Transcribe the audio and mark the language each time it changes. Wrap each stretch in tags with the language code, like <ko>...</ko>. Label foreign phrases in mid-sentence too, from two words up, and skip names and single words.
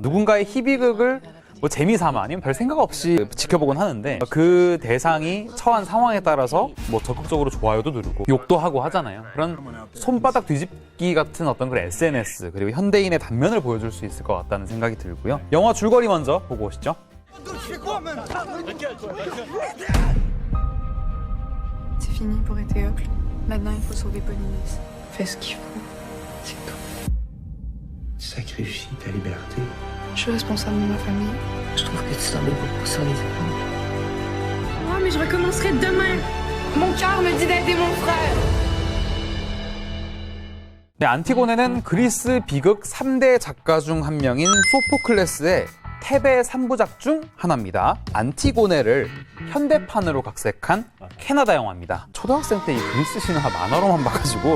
<ko>누군가의 희비극을 뭐 재미삼아 아니면 별 생각 없이 지켜보곤 하는데 그 대상이 처한 상황에 따라서 뭐 적극적으로 좋아요도 누르고 욕도 하고 하잖아요. 그런 손바닥 뒤집기 같은 어떤 그런 SNS 그리고 현대인의 단면을 보여줄 수 있을 것 같다는 생각이 들고요. 영화 줄거리 먼저 보고 오시죠.</ko> <fr>C'est fini pour Éthéocle. Maintenant, il faut sauver Polynice. Fais ce qu'il faut. C'est tout. Sacrifie ta liberté. Je suis responsable de ma famille. Je trouve que tu t'en mets beaucoup sur les épaules. Oh, mais je recommencerai demain. Mon cœur me dit d'aider mon frère.</fr> <ko>네, 안티고네는 그리스 비극 3대 작가 중 한 명인 소포클레스의 테베 3부작 중 하나입니다. 안티고네를 현대판으로 각색한 캐나다 영화입니다. 초등학생 때 이 그리스 신화 만화로만 봐가지고</ko>